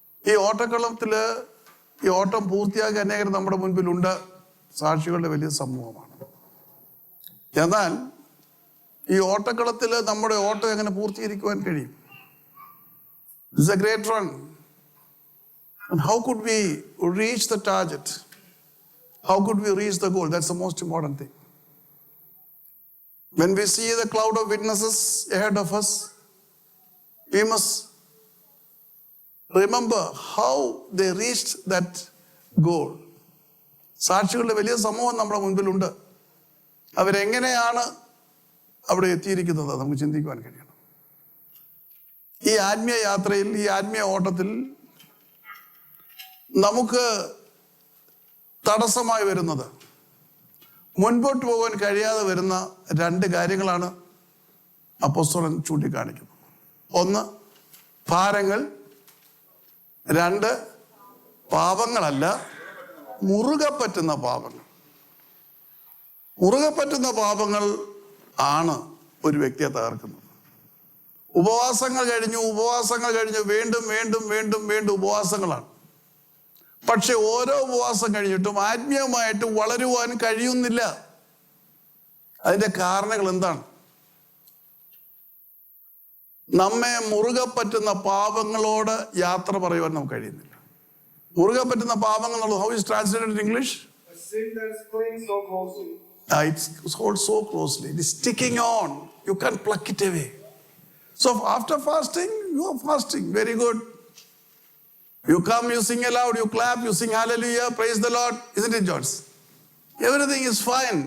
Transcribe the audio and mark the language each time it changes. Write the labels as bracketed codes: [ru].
[ml] ഈ ഓട്ടക്കളത്തില് ഈ ഓട്ടം പൂർത്തിയാക്കി അനേകർ നമ്മുടെ മുൻപിലുണ്ട്. സാക്ഷികളുടെ വലിയ സമൂഹമാണ്. എന്നാൽ ഈ ഓട്ടക്കളത്തിൽ നമ്മുടെ ഓട്ടം എങ്ങനെ പൂർത്തീകരിക്കുവാൻ കഴിയും? [en] It's a great run. And how could we reach the target? How could we reach the goal? That's the most important thing. When we see the cloud of witnesses ahead of us, we must remember how they reached that goal. [ml] സാക്ഷികളുടെ വലിയ സമൂഹം നമ്മുടെ മുൻപിലുണ്ട്. അവരെങ്ങനെയാണ് അവിടെ എത്തിയിരിക്കുന്നത് നമുക്ക് ചിന്തിക്കുവാൻ കഴിയണം. ഈ ആത്മീയ യാത്രയിൽ, ഈ ആത്മീയ ഓട്ടത്തിൽ നമുക്ക് തടസ്സമായി വരുന്നത്, മുൻപോട്ട് പോകാൻ കഴിയാതെ വരുന്ന രണ്ട് കാര്യങ്ങളാണ് അപ്പോസ്തലൻ ചൂണ്ടിക്കാണിക്കുന്നത്. ഒന്ന്, ഭാരങ്ങൾ. രണ്ട്, പാപങ്ങളല്ല, മുറുകെ പറ്റുന്ന പാപങ്ങൾ. മുറുകെ പറ്റുന്ന പാപങ്ങൾ ആണ് ഒരു വ്യക്തിയെ തകർക്കുന്നത്. ഉപവാസങ്ങൾ കഴിഞ്ഞു വീണ്ടും വീണ്ടും വീണ്ടും വീണ്ടും ഉപവാസങ്ങളാണ്. പക്ഷെ ഓരോ ഉപവാസം കഴിഞ്ഞിട്ടും ആത്മീയമായിട്ട് വളരുവാൻ കഴിയുന്നില്ല. അതിന്റെ കാരണങ്ങൾ എന്താണ്? നമ്മെ മുറുകെ പറ്റുന്ന പാപങ്ങളോട് യാത്ര പറയുവാൻ നമുക്ക് കഴിയുന്നില്ല. മുറുകെ പറ്റുന്ന പാപങ്ങൾ എന്നുള്ളത്, [en] how is translated in English? A sin that clings so closely. It's hold so closely. It is sticking on. You can't pluck it away. So after fasting, you are fasting. Very good. You come, you sing aloud, you clap, you sing hallelujah, praise the Lord. Isn't it, George? Everything is fine.